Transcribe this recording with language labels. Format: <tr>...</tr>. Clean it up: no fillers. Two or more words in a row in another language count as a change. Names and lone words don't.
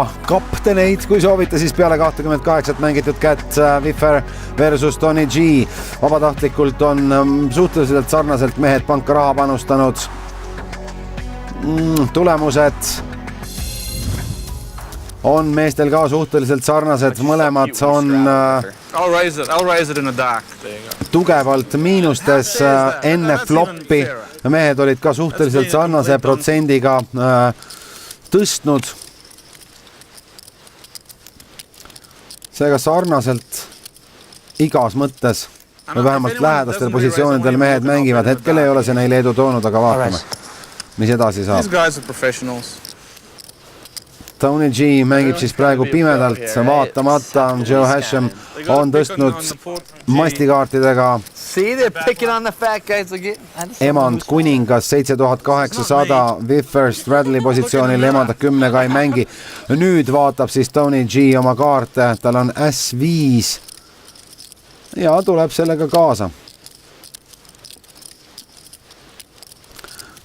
<et>kapteneid, kui soovite, siis peale 28 mängitud kätt Viffer versus Tony G. Vabatahtlikult on suhteliselt sarnaselt mehed panka raha panustanud. Tulemused on meestel ka suhteliselt sarnased, mõlemad on</et> <en>I'll raise it in the dark.</en> <et>tugevalt miinustes enne floppi. Mehed olid ka suhteliselt sarnase protsendiga tõstnud. Seega sarnaselt igas mõttes või vähemalt lähedastel positsioonidel mehed mängivad. Hetkel ei ole see neile edu toonud, aga vaatame, mis edasi saab.</et> <en>These guys are professionals.</en> <et>Tony G mängib siis praegu pimedalt, vaatamata Joe Hashem on tõstnud mastikaartidega emand kuningas 7800, Viffer Stradley positsioonil emanda 10-ga ei mängi. Nüüd vaatab siis Tony G oma kaarte, tal on S5 ja tuleb sellega kaasa.</et>